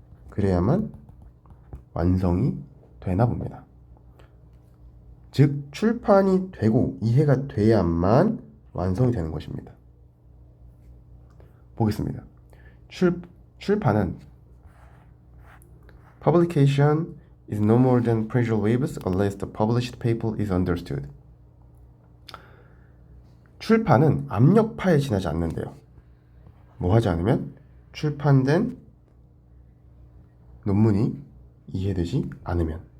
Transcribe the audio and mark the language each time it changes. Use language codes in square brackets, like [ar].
[ko] 그래야만 완성이 되나 봅니다. 즉 출판이 되고 이해가 돼야만 완성이 되는 것입니다. 보겠습니다. 출판은 [en] Publication is no more than pressure waves unless the published paper is understood. [ko] 출판은 압력파에 지나지 않는데요. 뭐 하지 않으면? 출판된 논문이 이해되지 않으면.